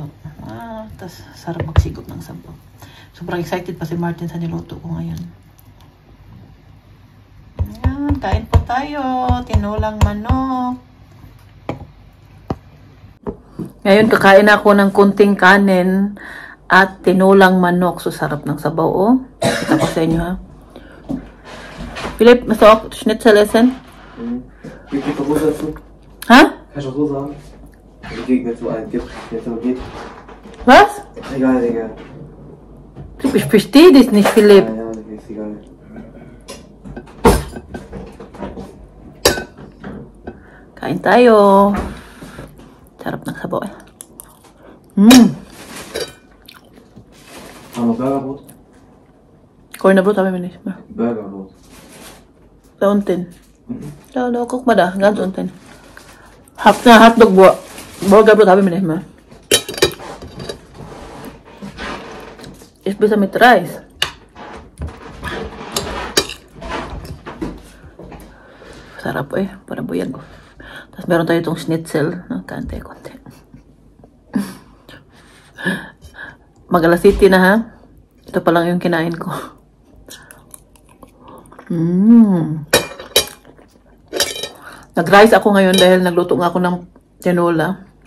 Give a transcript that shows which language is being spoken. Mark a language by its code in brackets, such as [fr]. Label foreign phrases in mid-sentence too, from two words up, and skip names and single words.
[tl] Tas sarap magsigop ng sabaw. Sobrang excited pa si Martin sa niluto ko ngayon. Ayan, kain po tayo. Tinulang manok. Ngayon, kakain ako ng kunting kanin at tinulang manok. So, sarap ng sabaw, oh. Kita ko sa inyo, ha. [de] Philipp, hast du auch Schnitzel essen? Wie viel Brot dazu? Hä? Kannst du auch so sagen? Wenn es so einen gibt, der so geht. Was? Egal, Digga. Ich verstehe dich nicht, Philipp. Ja, ist egal. [tl] Kain tayo. Sarap ng sabaw, eh. [de] Haben wir Burgerbrot? Cornerbrot haben wir nicht mehr. Burgerbrot. Da unten. Da, guck mal da, ganz unten. Hotdog, Burgerbrot haben wir nicht mehr. Ist besser mit Reis. [tl] Sarap, eh. Para buyag. Tapos meron tayo itong schnitzel. Kante-konti. Mag-alas City na, ha? Ito pa lang yung kinain ko. Nag-rice ako ngayon dahil nagluto nga ako ng tinola.